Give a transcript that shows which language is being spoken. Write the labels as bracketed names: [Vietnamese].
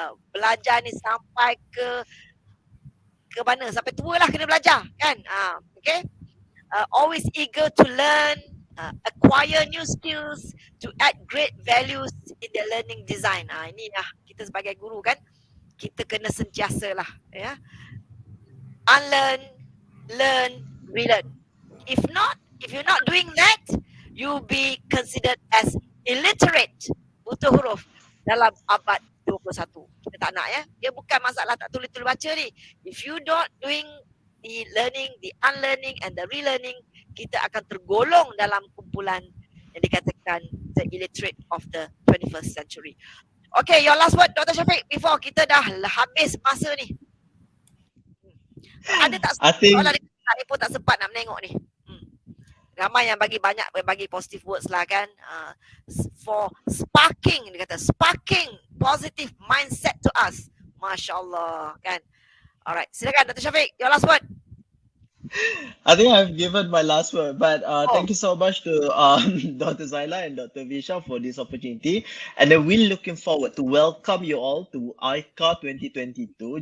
[Malay] Belajar ni sampai ke mana? Sampai tua lah kena belajar kan? Okay? [English] Always eager to learn, acquire new skills, to add great values in the learning design. [Malay] Ini lah kita sebagai guru kan, kita kena sentiasa lah ya. [English] Unlearn, learn, relearn. If you're not doing that, you'll be considered as illiterate, [Malay] buta huruf dalam abad 21. Kita tak nak ya. Dia bukan masalah tak tulis baca ni. [English] If you not doing the learning, the unlearning and the relearning, [Malay] kita akan tergolong dalam kumpulan yang dikatakan [English] the illiterate of the 21st century. Okay, your last word, Dr. [Malay] Syafiq, before kita dah habis masa ni. Ada tak sempat? Saya pun tak sempat nak menengok ni. Ramai yang bagi positive words lah kan. [English] For sparking, [Malay] dia kata, [English] sparking positive mindset to us. [Malay] Masya Allah kan. Alright, silakan Dr. Syafiq, [English] your last word. I think I've given my last word, but thank you so much to Dr. Zailah and Dr. Visha for this opportunity. And then we're looking forward to welcome you all to ICA 2022.